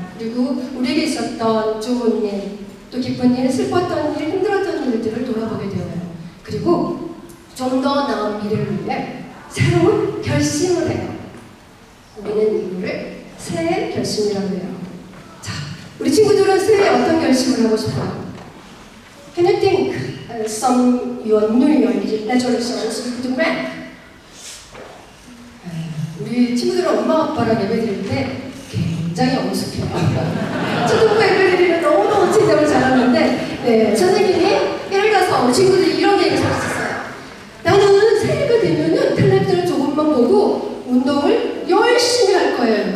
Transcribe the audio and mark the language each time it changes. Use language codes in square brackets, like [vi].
[ko] 그리고 우리에게 있었던 좋은 일, 또 기쁜 일, 슬펐던 일, 힘들었던 일들을 돌아보게 되어요. 그리고 좀 더 나은 미래를 위해 새로운 결심을 해요. 우리는 이거를 새해 결심이라고 해요. 자, 우리 친구들은 새해에 어떤 결심을 하고 싶어요? [en] Can you think some your New Year resolutions you could make? [ko] 우리 친구들은 엄마 아빠랑 예배 드릴 때 굉장히 엄숙해요. 초등부 예배 드리면 너무너무 제대로 잘하는데 네, 선생님이 예를 들어서 우리 친구들이 이런 얘기를 할 수 있어요. 나는 새해가 되면은 텔레비전을 조금만 보고 운동을 열심히 할 거예요.